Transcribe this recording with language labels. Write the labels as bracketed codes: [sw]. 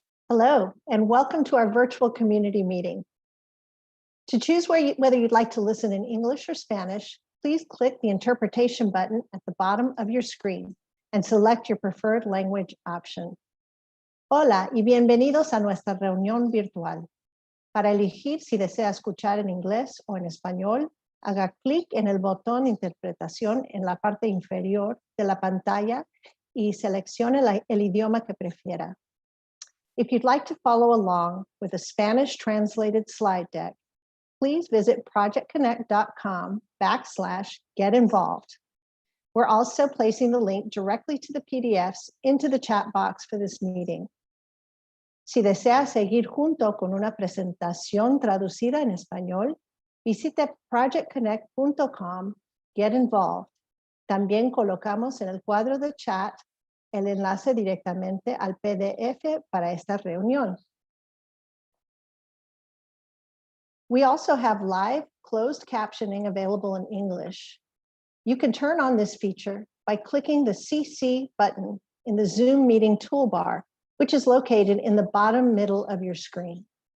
[en] Hello, and welcome to our virtual community meeting. To choose whether you'd like to listen in English or Spanish, please click the interpretation button at the bottom of your screen and select your preferred language option. [es] Hola y bienvenidos a nuestra reunión virtual. Para elegir si desea escuchar en inglés o en español, haga clic en el botón Interpretación en la parte inferior de la pantalla y seleccione el idioma que prefiera. [en] If you'd like to follow along with a Spanish translated slide deck, please visit projectconnect.com/get-involved. We're also placing the link directly to the PDFs into the chat box for this meeting. [es] Si desea seguir junto con una presentación traducida en español, visite projectconnect.com/get-involved. También colocamos en el cuadro de chat el enlace directamente al PDF para esta reunión. [en] We also have live closed captioning available in English. You can turn on this feature by clicking the CC button in the Zoom meeting toolbar, which is located in the bottom middle of your screen.